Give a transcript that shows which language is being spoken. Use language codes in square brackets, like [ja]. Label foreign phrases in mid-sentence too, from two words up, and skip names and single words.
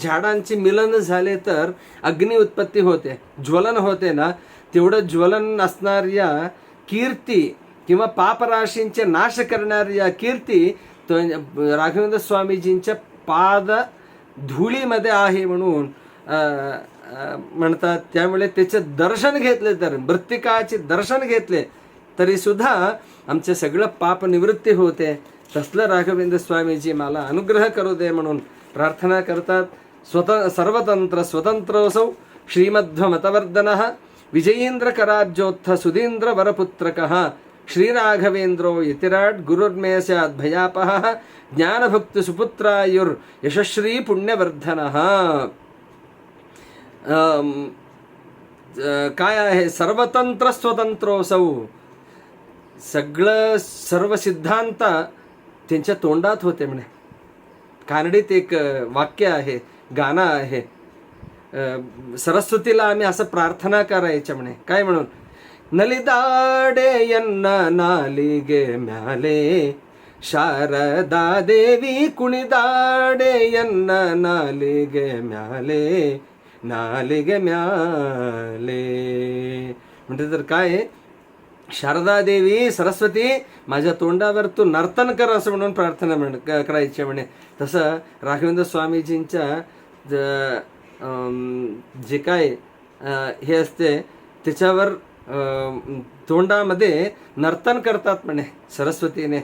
[mr] झाडांचे मिलन झाले तर अग्नी उत्पत्ती होते, ज्वलन होते ना, तेवढं ज्वलन असणाऱ्या कीर्ती किंवा पापराशींचे नाश करणाऱ्या कीर्ती तो राघवेंद्र स्वामीजींच्या पाद धुळीमध्ये आहे म्हणून म्हणतात. त्यामुळे त्याचे दर्शन घेतले तर, मृत्तिकाचे दर्शन घेतले तरी सुद्धा आमचे सगळं पाप निवृत्ती होते. तसलं राघवेंद्र स्वामीजी मला अनुग्रह करू दे म्हणून प्रार्थना करतात. [sa] सर्वतंत्र स्वतंत्रोऽसौ श्रीमध्वमतवर्धनः विजयींद्र कराब्जोत्थ सुधींद्र वरपुत्रकः श्रीराघवेंद्रो यतिराट गुरुर्मे स्यात् भयापहः ज्ञानभक्ति सुपुत्रायुर यशश्री पुण्यवर्धनः. [mr] काय आहे? [sa] सर्वतंत्र स्वतंत्रोऽसौ. [mr] सगळं सर्व सिद्धांत त्यांच्या तोंडात होते म्हणे. कानडीत एक वाक्य आहे, गाणं आहे. सरस्वतीला आम्ही असं प्रार्थना करायच्या म्हणे. काय म्हणून? [kn] ನಲಿದಾಡೆಯನ್ನ ನಾಲಿಗೆ ಮ್ಯಾಲೆ ಶಾರದಾ ದೇವಿ ಕುಣಿದಾಡೆಯನ್ನ ನಾಲಿಗೆ ಮ್ಯಾಲೆ ನಾಲಿಗೆ ಮ್ಯಾಲೆ. [mr] म्हणजे तर काय? शारदा देवी सरस्वती माझ्या तोंडावर तू नर्तन कर असं म्हणून प्रार्थना करायची म्हणे. तसं राघवेंद्र स्वामीजींच्या जे काय हे असते त्याच्यावर तोंडामध्ये नर्तन करतात म्हणे सरस्वतीने.